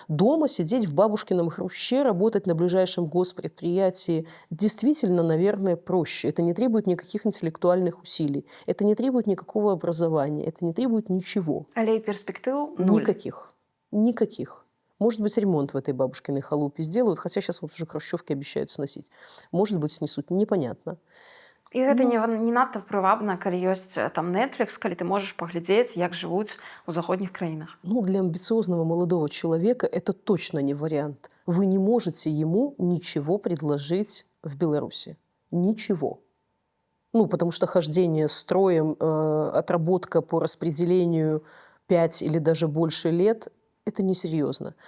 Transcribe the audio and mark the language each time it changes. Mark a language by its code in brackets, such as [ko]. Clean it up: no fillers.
[ru] Дома сидеть в бабушкином хруще, работать на ближайшем госпредприятии действительно, наверное, проще. Это не требует никаких интеллектуальных усилий. Это не требует никакого образования. Это не требует ничего. Але перспектив нуль. Никаких. Может быть, ремонт в этой бабушкиной халупе сделают, хотя сейчас вот уже хрущевки обещают сносить. Может быть, снесут. Непонятно. [be] І гэта не надта прывабна, калі ёсць там Netflix, калі ты можаш паглядзець, як жывуць у заходніх краінах. [ru] Для амбициозного молодого человека это точно не вариант. Вы не можете ему ничего предложить в Беларуси. Ничего. Потому что хождение строем, отработка по распределению 5 или даже больше лет – это несерьезно.